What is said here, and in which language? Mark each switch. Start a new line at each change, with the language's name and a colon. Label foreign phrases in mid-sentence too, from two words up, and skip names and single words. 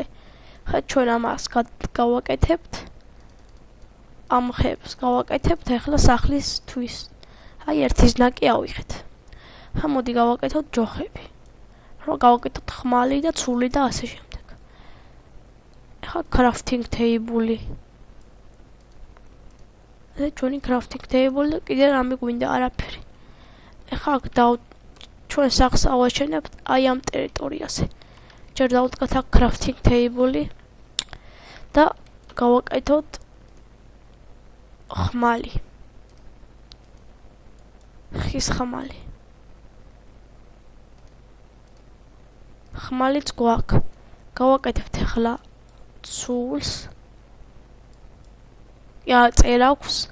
Georgian: ხა ჩვენ ამას გავაკეთებთ. ამ ხებს გავაკეთებთ ახლა სახლისთვის. აი ერთის ნაკი ავიღეთ. ხა მოდი გავაკეთოთ ჯოხები. რა გავაკეთოთ ხმალი და ცული და ასე შემდეგ.
English: ხა crafting table-ი.
Georgian: ჩვენი
English: crafting table
Georgian: და კიდე რამე გვინდა არაფერი. ეხლა აქ ჩვენ სახლს ავაჩენებთ აი ამ ტერიტორიაზე. ჯერ დავუდგათ აქ
English: crafting table-
Georgian: ი და გავაკეთოთ ხმალი. ხის ხმალი. ხმალიც გვაქვს. გავაკეთებთ ახლა ცულს. წერაქვს.